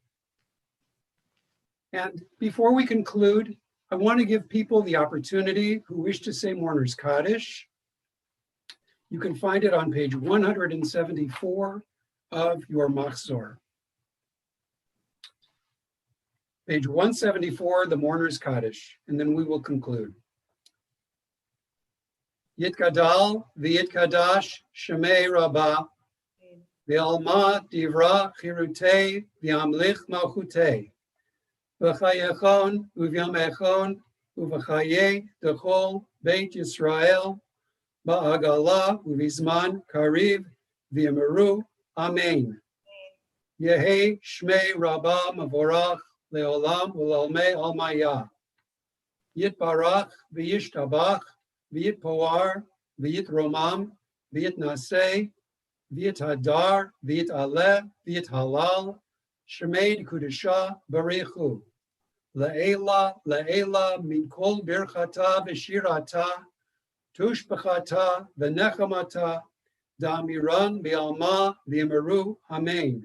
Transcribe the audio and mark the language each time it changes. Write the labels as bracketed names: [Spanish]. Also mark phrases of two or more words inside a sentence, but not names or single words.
[English] And before we conclude, I want to give people the opportunity who wish to say Mourner's Kaddish. You can find it on page 174 of your Machzor. Page 174, the Mourner's Kaddish, and then we will conclude. [Aramaic] יתגדל ויתקדש שמיה רבא בעלמא דיברא כרעותיה וימליך מלכותיה בחייכון וביומיכון ובחיי דכל בית ישראל בעגלא ובזמן קריב ואמרו אמן. יהא שמיה רבא מברך לעלם ולעלמי עלמיא. יתברך וישתבח ויתפאר ויתרומם ויתנשא ויתהדר ויתעלה ויתהלל שמיה דקודשא בריך הוא לעלא מן כל ברכתא ושירתא תושבחתא ונחמתא דאמירן בעלמא ואמרו אמן.